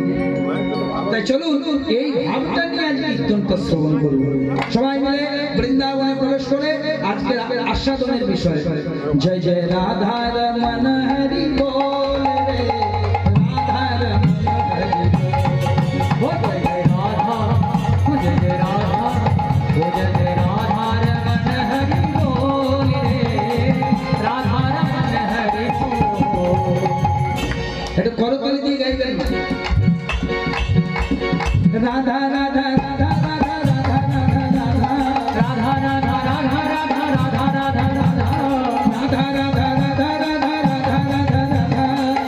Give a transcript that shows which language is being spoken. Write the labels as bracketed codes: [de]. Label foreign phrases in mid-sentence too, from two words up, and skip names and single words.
[bn] তাই চলুন এই ভাবটা নিয়ে আজ কীর্তনটা শ্রবণ করব। সবাই মিলে বৃন্দাবনে প্রবেশ করে আজকের আস্বাদনের বিষয় জয় জয় রাধা রমন হরি বল রে, রাধা রমন হরি [hi] हो जय जय राधा, हो जय जय राधा, हो जय जय राधा रमन हरि बोल रे, राधा रमन हरि बोल। [bn] একটু করতালি দিয়ে গাইবেন। রাধা রাধা রাধা রাধা রাধা রাধা রাধা राधा राधा राधा राधा राधा राधा राधा রাধা রাধা রাধা রাধা রাধা রাধা রাধা